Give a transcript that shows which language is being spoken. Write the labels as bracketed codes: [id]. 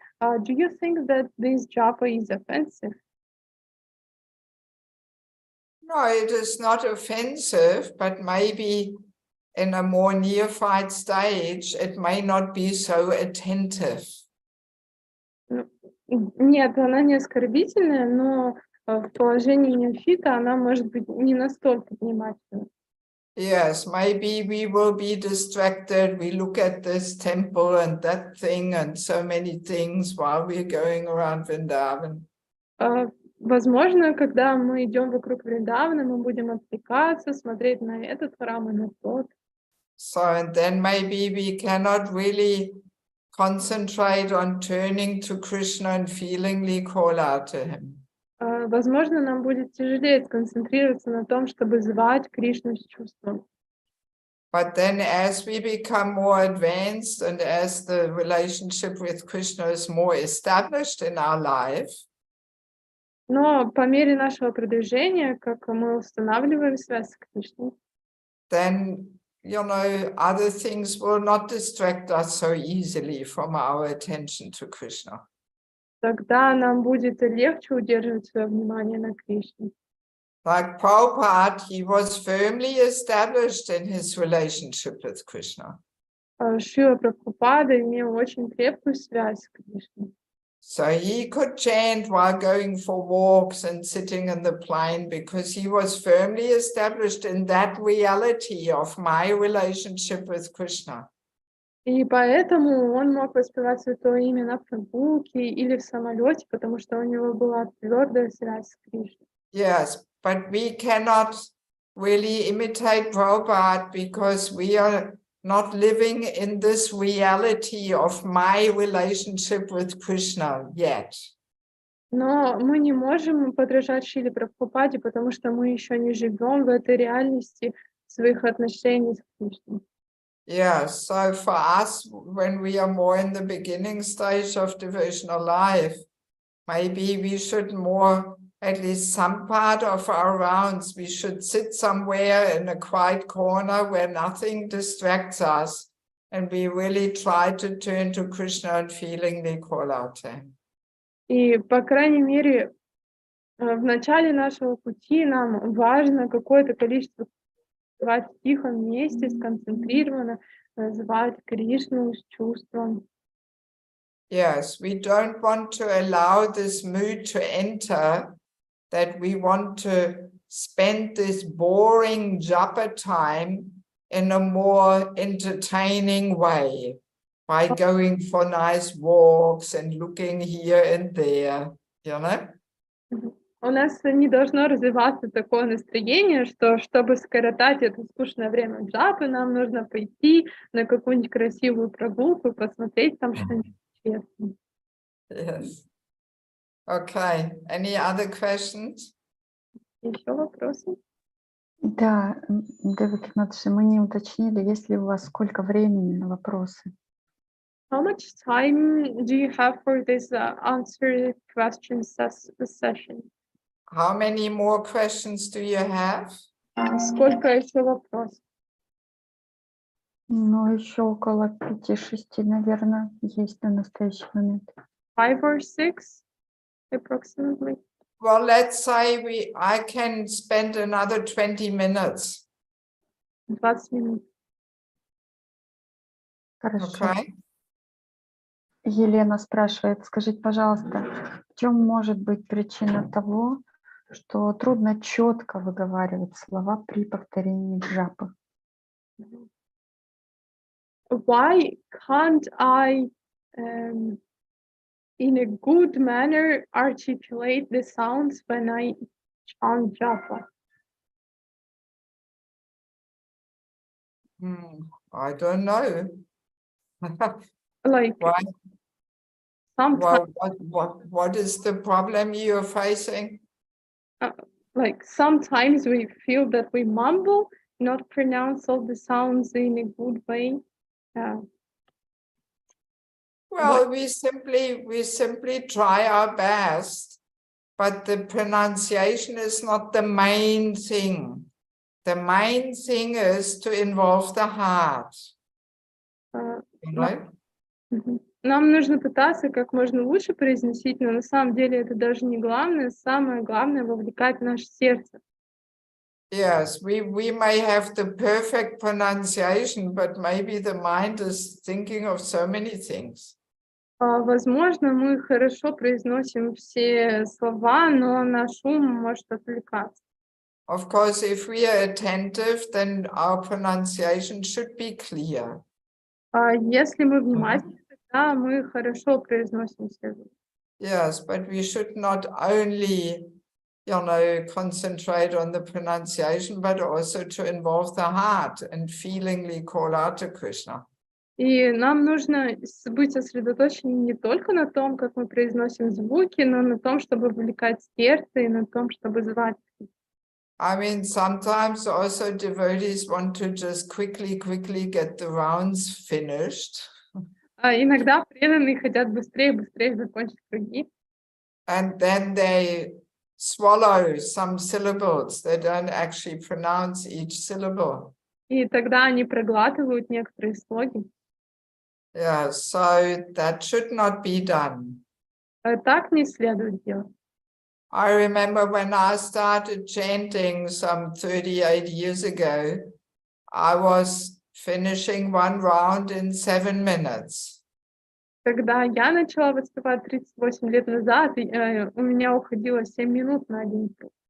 [en] Do you think that this japa is offensive? No, it is not offensive, but maybe in a more neophyte stage, it may not be so attentive. [ru] Нет, она не оскорбительная, но в положении неофита она может быть не настолько внимательна. [en] Yes, maybe we will be distracted. We look at this temple and that thing and so many things while we're going around Vrindavan. [ru] Возможно, когда мы идем вокруг Вриндавана, мы будем отвлекаться, смотреть на этот храм и на тот. [en] So, and then maybe we cannot really concentrate on turning to Krishna and feelingly call out to him. [ru] Возможно, нам будет тяжелее сконцентрироваться на том, чтобы звать Кришну с чувством. [en] But then as we become more advanced and as the relationship with Krishna is more established in our life, [ru] Но по мере нашего продвижения, как мы устанавливаем связь с Кришной, [en] then, you know, other things will not distract us so easily from our attention to Krishna. [ru] тогда нам будет легче удерживать свое внимание на Кришне. [en] Like Prabhupada, he was firmly established in his relationship with Krishna. [ru] Шрила Прабхупада имел очень крепкую связь с Кришной. [en] So he could chant while going for walks and sitting in the plain because he was firmly established in that reality of my relationship with Krishna. [ru] И поэтому он мог воспевать Святое Имя на прогулке или в самолете, потому что у него была твердая связь с Кришной. [en] Yes, but we cannot really imitate Prabhupada because we are not living in this reality of my relationship with Krishna yet. [ru] Но мы не можем подражать Шриле Прабхупаде, потому что мы еще не живем в этой реальности своих отношений с Кришной. [en] Yeah, so for us, when we are more in the beginning stage of devotional life, maybe we should more, at least some part of our rounds, we should sit somewhere in a quiet corner where nothing distracts us, and we really try to turn to Krishna and feelingly call out to him. [ru] И, по крайней мере, в начале нашего пути нам важно какое-то количество звать в тихом месте, сконцентрированно, звать Кришну с чувством. [en] Yes, we don't want to allow this mood to enter, that we want to spend this boring japa time in a more entertaining way, by going for nice walks and looking here and there, you know? [ru] У нас не должно развиваться такое настроение, что чтобы скоротать это скучное время джапы, нам нужно пойти на какую-нибудь красивую прогулку и посмотреть там что-нибудь интересное. [en] Yes. Okay, any other questions? [ru] Еще вопросы? Да, Деваки Матуши, мы не уточнили, есть ли у вас сколько времени на вопросы. [en] How much time do you have for this answer question session? How many more questions do you have? [ru] Сколько еще вопросов? Ну, еще около 5-6, наверное, есть на настоящий момент. [en] 5 or 6, approximately. Well, let's say I can spend another 20 minutes. [ru] 20 минут. Хорошо. [en] Okay. [ru] Елена спрашивает, скажите, пожалуйста, в чем может быть причина того, что трудно четко выговаривать слова при повторении джапы? [en] Why can't I, in a good manner, articulate the sounds when I chant japa? I don't know. Like, Why? sometimes, What is the problem you're facing? like sometimes we feel that we mumble, not pronounce all the sounds in a good way. Well, we simply try our best, but the pronunciation is not the main thing. The main thing is to involve the heart. You know? [ru] Нам нужно пытаться как можно лучше произносить, но на самом деле это даже не главное. Самое главное — вовлекать наше сердце. [en] Yes, we may have the perfect pronunciation, but maybe the mind is thinking of so many things. [ru] Возможно, мы хорошо произносим все слова, но наш ум может отвлекаться. [en] Of course, if we are attentive, then our pronunciation should be clear. [ru] Если мы внимательны, тогда мы хорошо произносим все звуки. [en] Yes, but we should not only, concentrate on the pronunciation, but also to involve the heart and feelingly call out to Krishna. [ru] И нам нужно быть сосредоточенными не только на том, как мы произносим звуки, но на том, чтобы вовлекать сердце, и на том, чтобы звать. [en] I mean, sometimes also devotees want to just quickly get the rounds finished. [ru] Иногда преданные хотят быстрее закончить круги. [en] And then they swallow some syllables. They don't actually pronounce each syllable. [ru] И тогда они проглатывают некоторые слоги. [en] Yeah, so that should not be done. [ru] Так не следует делать. [en] I remember when I started chanting some 38 years ago, I was finishing one round in 7 minutes. [ru] Когда я начала воспевать 38 лет назад, у меня уходило 7 минут на один круг.